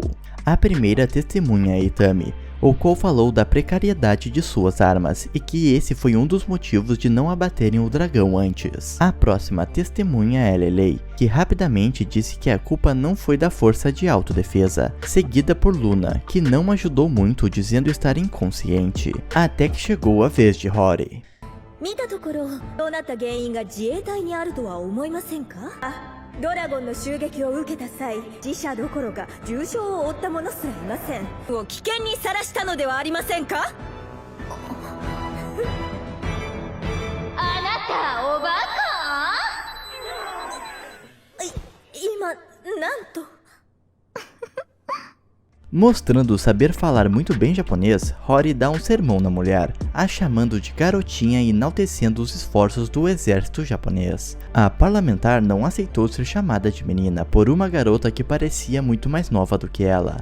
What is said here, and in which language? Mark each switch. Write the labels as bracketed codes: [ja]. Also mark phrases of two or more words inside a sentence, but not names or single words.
[pt] A primeira testemunha é Itami, o qual falou da precariedade de suas armas e que esse foi um dos motivos de não abaterem o dragão antes. A próxima testemunha é Lelei, que rapidamente disse que a culpa não foi da força de autodefesa, seguida por Luna, que não ajudou muito, dizendo estar inconsciente, até que chegou a vez de Hori. [ja] 見たところどうなった原因が自衛隊にあるとは思いませんか？ドラゴンの襲撃を受けた際、自社どころか重傷を負った者すらいません。を危険にさらしたのではありませんか？あなたおバカ？今なんと。 [pt] Mostrando saber falar muito bem japonês, Hori dá um sermão na mulher, a chamando de garotinha e enaltecendo os esforços do exército japonês. A parlamentar não aceitou ser chamada de menina por uma garota que parecia muito mais nova do que ela.